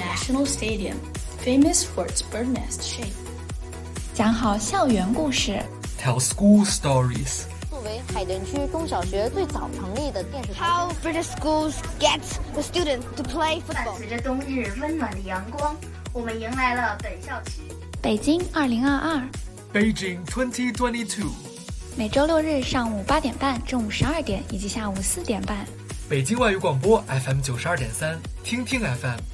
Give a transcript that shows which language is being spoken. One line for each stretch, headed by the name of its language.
English: The National Stadium, famous for its bird nest shape.
Chinese: 讲好校园故事。
English: Tell school stories.
Chinese: 作为海淀区中小学最早成立的电视台。
English: How British schools get the students to play football.
Chinese: 伴随着冬日温暖的阳光，我们迎来了本校期。北京2022。
English: Beijing 2022。
Chinese: 每周六日上午8点半、中午12点以及下午4点半。北京外语广播 FM 92.3，听听 FM。